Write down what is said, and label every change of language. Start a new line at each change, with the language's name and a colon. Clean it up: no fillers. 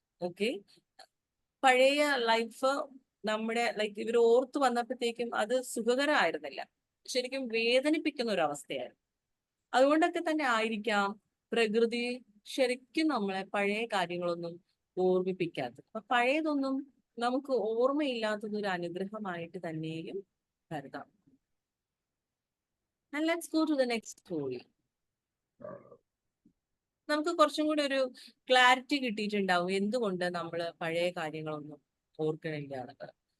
Malayalam: Okay, പഴയ life നമ്മുടെ like ഇവർ ഓർത്തു വന്നപ്പോഴത്തേക്കും അത് സുഖകരമായിരുന്നില്ല, ശരിക്കും വേദനിപ്പിക്കുന്ന ഒരു അവസ്ഥയായിരുന്നു. അതുകൊണ്ടൊക്കെ തന്നെ ആയിരിക്കാം പ്രകൃതി ശരിക്കും നമ്മളെ പഴയ കാര്യങ്ങളൊന്നും ഓർമ്മിപ്പിക്കാത്തത്. അപ്പൊ പഴയതൊന്നും നമുക്ക് ഓർമ്മയില്ലാത്തത് ഒരു അനുഗ്രഹമായിട്ട് തന്നെയും കരുതാം.
English: And let's go to the next story.
Malayalam: നമുക്ക് കുറച്ചും കൂടി ഒരു ക്ലാരിറ്റി കിട്ടിയിട്ടുണ്ടാവും എന്തുകൊണ്ട് നമ്മൾ പഴയ കാര്യങ്ങളൊന്നും ഓർക്കണില്ല എന്നുള്ളത്.